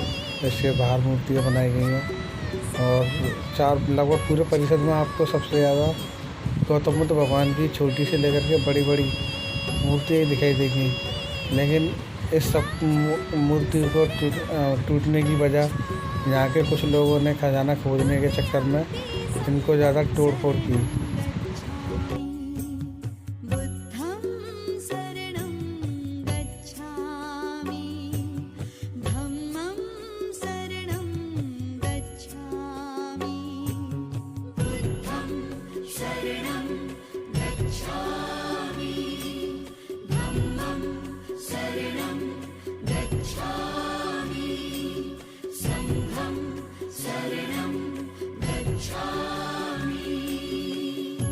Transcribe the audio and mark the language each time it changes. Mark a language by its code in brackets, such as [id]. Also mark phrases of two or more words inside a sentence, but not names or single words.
[hi] इसके बाहर मूर्तियाँ बनाई गई हैं और लगभग पूरे परिसर में आपको सबसे ज़्यादा गौतम बुद्ध भगवान की छोटी से लेकर के बड़ी बड़ी मूर्तियाँ दिखाई देंगी। लेकिन इस सब मूर्ति को टूटने की वजह यहाँ के कुछ लोगों ने खजाना खोजने के चक्कर में इनको ज़्यादा तोड़ फोड़ की। [pi] बुद्धं शरणं गच्छामि धम्मं शरणं गच्छामि बुद्धं शरणं गच्छामि धम्मं शरणं गच्छामि संघं शरणं गच्छामि।